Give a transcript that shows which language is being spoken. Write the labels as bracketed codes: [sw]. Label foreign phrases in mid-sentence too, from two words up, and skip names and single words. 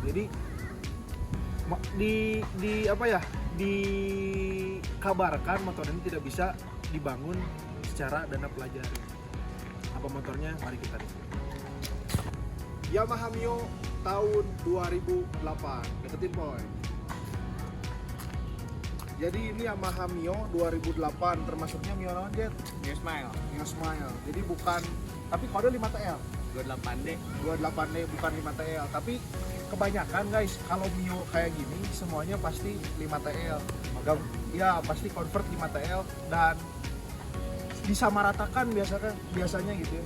[id] Jadi dikabarkan motor ini tidak bisa dibangun secara dana pelajar. Apa motornya? Mari kita lihat. Yamaha Mio tahun 2008. Deketin boy. Jadi ini Yamaha Mio 2008, termasuknya Mio non jet? Mio Smile. Mio Smile. Jadi bukan, tapi kode 5TL. 28D. 28D bukan 5TL, tapi kebanyakan guys kalau Mio kayak gini semuanya pasti 5TL. Ya pasti convert 5TL dan disamaratakan biasanya gitu ya.